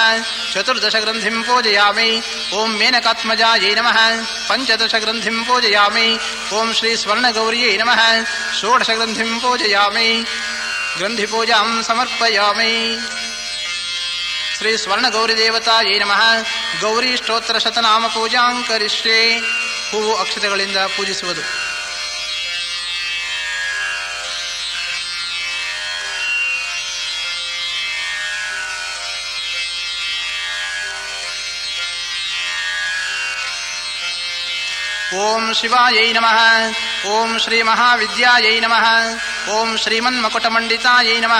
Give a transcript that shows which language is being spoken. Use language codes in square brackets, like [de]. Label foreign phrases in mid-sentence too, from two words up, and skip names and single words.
[sa] ಚತುರ್ದಶ ಗ್ರಂಥಿಂ ಪೂಜಯಾಮಿ. ಓಂ ಮೇನಕಾತ್ಮಜಾಯೈ ನಮಃ. ಪಂಚದಶ ಗ್ರಂಥಿಂ ಪೂಜಯಾಮಿ. ಓಂ ಶ್ರೀ ಸ್ವರ್ಣಗೌರ್ಯೈ ನಮಃ. ಷೋಡಶ ಗ್ರಂಥಿಂ ಪೂಜಯಾಮಿ. ಗ್ರಂಥಿಪೂಜಾಂ ಸಮರ್ಪಯಾಮಿ. ಶ್ರೀ ಸ್ವರ್ಣಗೌರಿದೇವತಾಯೈ ನಮಃ. ಗೌರಿ ಸ್ತೋತ್ರ ಶತನಾಮ ಪೂಜಾಂ ಕರಿಷ್ಯೆ. [kn] ಹೂವು ಅಕ್ಷತೆಗಳಿಂದ ಪೂಜಿಸುವುದು. [sa] ಓಂ ಶಿವಾಯೈ ನಮಃ. ಓಂ ಶ್ರೀ ಮಹಾವಿದ್ಯಾಯೈ ನಮಃ. ಓಂ ಶ್ರೀಮನ್ಮಕುಟಮಂಡಿತಾಯೈ ನಮಃ.